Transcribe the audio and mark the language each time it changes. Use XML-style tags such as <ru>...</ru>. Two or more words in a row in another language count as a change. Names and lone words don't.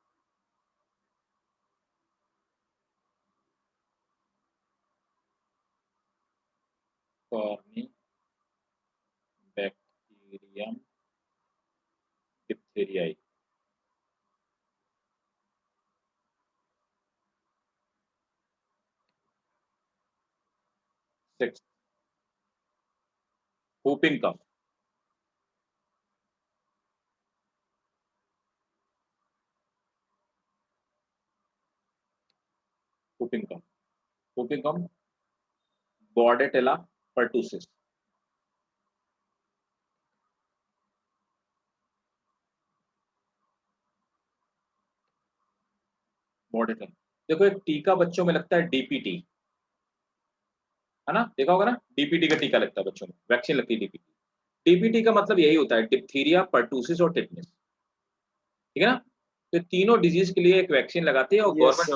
<hi>कॉर्निबैक्टीरियम डिप्थीरियाई।</hi> <en>सिक्स्थ whooping cough, whooping cough, whooping cough, Bordetella pertussis। Bordetella,</en> <hi>देखो एक टीका बच्चों में लगता है डीपीटी, है ना, देखा होगा ना, डीपीटी का टीका लगता है बच्चों में, वैक्सीन लगती है डीपीटी। डीपीटी का मतलब यही होता है, डिप्थीरिया, परटूसिस और टिटनेस, ठीक है ना। तो तीनों डिजीज के लिए एक वैक्सीन लगाती है और Yes, गवर्नमेंट</hi>